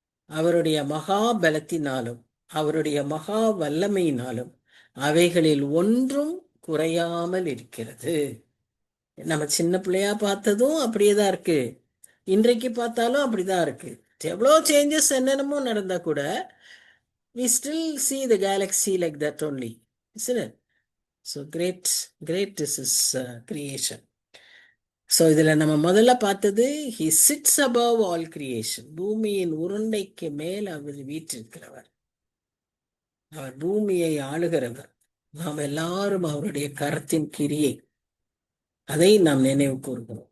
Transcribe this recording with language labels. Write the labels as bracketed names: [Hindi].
[Tamil] அவருடைய மகா பலத்தினாலும் அவருடைய மகா வல்லமையினாலும் அவைகளில் ஒன்றும் குறையாமல் இருக்கிறது. நம்ம சின்ன பிள்ளையா பார்த்ததும் அப்படியேதான் இருக்கு, இன்றைக்கு பார்த்தாலும் அப்படிதான் இருக்கு. எவ்வளோ சேஞ்சஸ் என்னென்னமோ நடந்தா கூட [English] we still see the galaxy like that only, isn't it? So great is his creation. So [Tamil] இதில் நம்ம முதல்ல பார்த்தது [English] he sits above all creation. [Tamil] பூமியின் உருண்டைக்கு மேல் அவர் வீற்றிருக்கிறவர், அவர் பூமியை ஆளுகிறவர். நாம் எல்லாரும் அவருடைய கரத்தின் கிரியை, அதை நாம் நினைவு கூறுகிறோம்.